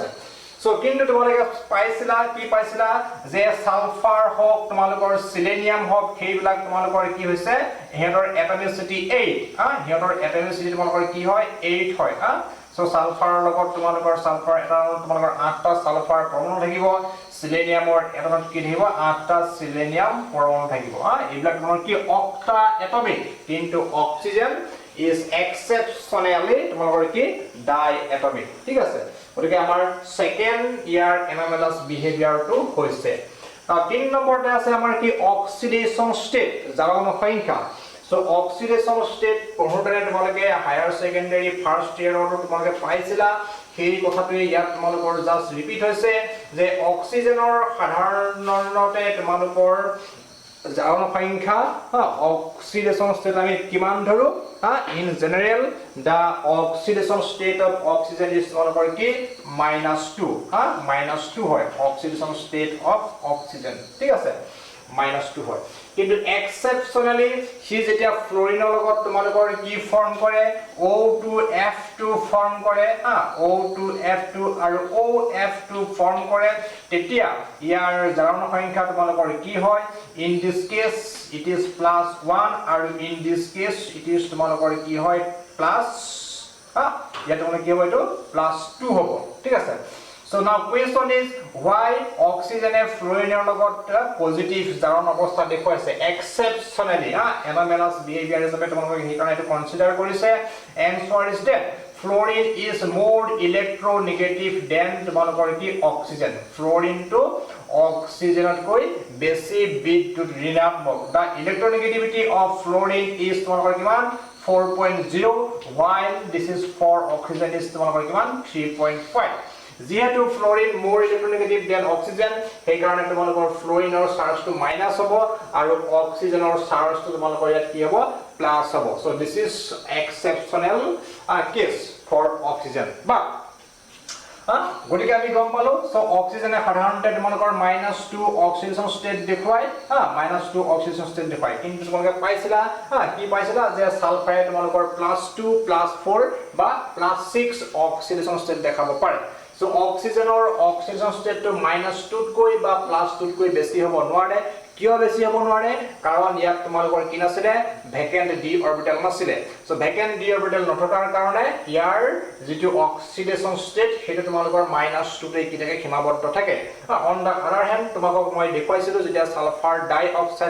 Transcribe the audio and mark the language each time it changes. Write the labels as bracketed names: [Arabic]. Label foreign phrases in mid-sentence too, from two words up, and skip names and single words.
[Assamese] সো কিন্তু তোমালোকে পাইছিলা কি পাইছিলা যে সালফাৰ হক তোমালোকৰ সিলেনিয়াম হক সেইবিলাক তোমালোকৰ কি হৈছে হেডৰ এটমিসিটি 8. হেডৰ এটমিসিটি তোমালোকৰ কি হয় 8 হয়. সো সালফাৰৰ লগত তোমালোকৰ সালফাৰ এটা তোমালোকৰ 8টা সালফাৰ পৰমাণু থাকিব. সিলেনিয়ামৰ এটমত কি থাকিব 8টা সিলেনিয়াম পৰমাণু থাকিব. এইবিলাক তোমাৰ কি অক্টা এটমিক. কিন্তু অক্সিজেন [English] is exceptionally [Assamese] তোমালোকৰ কি ডাই এটমিক. ঠিক আছে. গতিকে আমাৰ [English] second year anomalous behavior [Assamese] টো হৈছে. 3 নম্বৰতে আছে আমাৰ কি [English] oxidation state [Assamese] জাৰণ সংখ্যা. সো [English] oxidation state [Assamese] পঢ়োতে তোমালোকে [English] higher secondary first yearটো [Assamese] তোমালোকে পাইছিলা. সেই কথাটোৱে ইয়াত তোমালোকৰ [English] just repeat [Assamese] হৈছে যে অক্সিজেনৰ সাধাৰণতে তোমালোকৰ জাৰণ সংখ্যা [English] oxidation state [Assamese] আমি কিমান ধৰো [English] in general the oxidation state of oxygen is [Assamese] তোমালোকৰ কি -2. -2 হয় [English] oxidation state of oxygen. [Assamese] ঠিক আছে -2 হয়. কিন্তু এক্সেপশনালি সি যেতিয়া ফ্লোৰিনৰ লগত তোমালোকৰ কি ফৰ্ম কৰে O2F2 ফৰ্ম কৰে. O2F2 আৰু OF2 ফৰ্ম কৰে তেতিয়া ইয়াৰ জাৰণ সংখ্যা তোমালোকৰ কি হয় [English] in this case it is [Assamese] +1 আৰু [English] in this case it is [Assamese] তোমালোকৰ কি হয় প্লাস ইয়াত তোমালোকৰ কি হ'ব এইটো +2 হ'ব. ঠিক আছে. [English] So now question is why oxygen fluorine logot positive [Assamese] জাৰণ অৱস্থা দেখুৱাইছে [English] exceptionally anomalous behavior [Assamese] হিচাপে তোমালোকে হেকাৰণে এটো কনসিডাৰ কৰিছে. [English] Answer is that fluorine is more electronegative than [Assamese] তোমালোকৰ কি [English] oxygen. [Assamese] fluorine to oxygen কৈ বেছি বিদ্যুৎ ঋণাত্মক. [English] The electronegativity of fluorine is [Assamese] তোমালোকৰ কিমান [English] 4.0 while this is for oxygen is [Assamese] তোমালোকৰ কিমান [English] 3.5. [Assamese] যেহেতু ফ্লোরিন [English] more electronegative than oxygen [Assamese] সেই কারণে তোমালোকৰ ফ্লোরিনৰ চাৰ্জটো মাইনাস হ'ব আৰু অক্সিজেনৰ চাৰ্জটো তোমালোকৰ ইয়াত কি হ'ব প্লাস হ'ব. [English] so this is exceptional case for oxygen. [Assamese] বাট গতিকে আমি গম পালো সো অক্সিজেনে সাধাৰণতে তোমালোকৰ -2 [English] oxidation state [Assamese] দেখুৱাই -2 [English] oxidation state [Assamese] দেখুৱাই. কিন্তু তোমালোকে পাইছিলা কি পাইছিলা যে সালফাৰে তোমালোকৰ +2 +4 বা +6 [English] oxidation state [Assamese] দেখাব পাৰে. [English] So oxygen or oxidation state [Assamese] to -2 কৈ বা +2 কৈ বেছি হ'ব নোৱাৰে. কিয় বেছি হ'ব নোৱাৰে কাৰণ ইয়াত তোমালোকৰ কি নাছিলে [English] vacant d orbital [Assamese] নাছিলে সো [English] vacant d orbital [Assamese] নথকাৰ কাৰণে ইয়াৰ যেটো [English] oxidation state [Assamese] হেতু তোমালোকৰ -2 তে কি থাকে সীমাবদ্ধ থাকে [English] on the other hand [Assamese] তোমাকক মই দেখুৱাইছিলো যেতিয়া [English] sulphur dioxide